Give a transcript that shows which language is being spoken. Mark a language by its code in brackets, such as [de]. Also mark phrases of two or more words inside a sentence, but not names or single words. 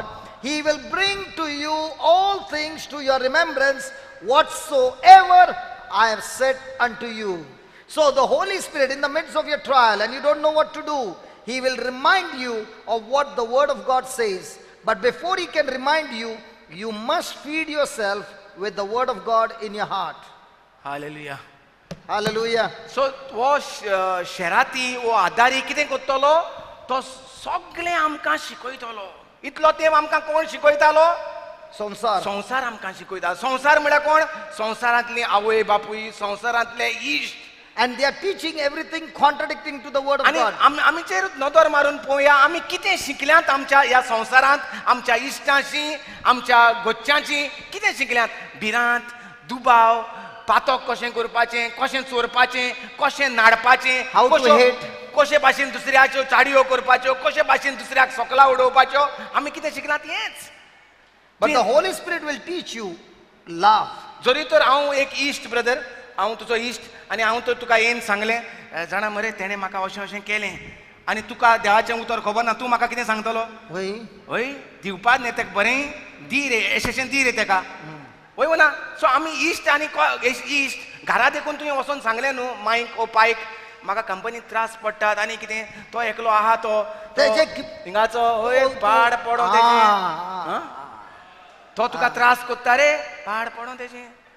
[en] He will bring to you all things to your remembrance, whatsoever I have said unto you. So the Holy Spirit, in the midst of your trial and you don't know what to do, he will remind you of what the word of God says. But before he can remind you, you must feed yourself with the word of God in your heart. हालेलुया. Hallelujah. [kok] सो वो शेराती वो आदारी कितें करतलो, तो सगळें आमकां शिकयतलो. इतलो तेंप आमकां कोण शिकयतालो? Samsar. संसार आमकां शिकयता. संसार म्हळ्यार कोण? संसारांतली आवय बापूय, संसारांतले इश्ट. [en] And they are teaching everything contradicting to the word of आनी God. [kok] आमीचेर नदर मारून पळोवया आमी कितें शिकल्यांत आमच्या ह्या संवसारांत, आमच्या इश्टांची, आमच्या घरच्यांची कितें शिकल्यांत? भिरांत, दुबाव, पातक कशें करपाचें, कशें चोरपाचें, कशें नाडपाचें, [en] How to hate. [kok] कशे भाशेन दुसऱ्याच्यो चाडयो करपाच्यो, कशे भाशेन दुसऱ्याक सोकला उडोवपाच्यो, आमी कितें शिकलात हेंच. [en] But the Holy Spirit will teach you love. [kok] जरी तर हांव एक इश्ट ब्रदर, हांव तुजो इश्ट आनी हांव तर तुका येवन सांगलें, जाणा मरे तेणें म्हाका अशें अशें केलें, आनी तुका देवाचें उतर खबर ना, तूं म्हाका कितें सांगतलो? हय दिवपाक न्ही तेका बरें दी रे, अशें दी रे तेका. वय ना. सो आमी इश्ट आनी इश्ट घरा देखून तुवें वचोन सांगलें न्हू मायक ओ पायक, म्हाका कंपनीत त्रास पडटात आनी कितें, तो एकलो आहा तो हिंगाचो हय पाड पडो तेजें, तो तुका त्रास कोत्ता रे, पाड पडो तेजें.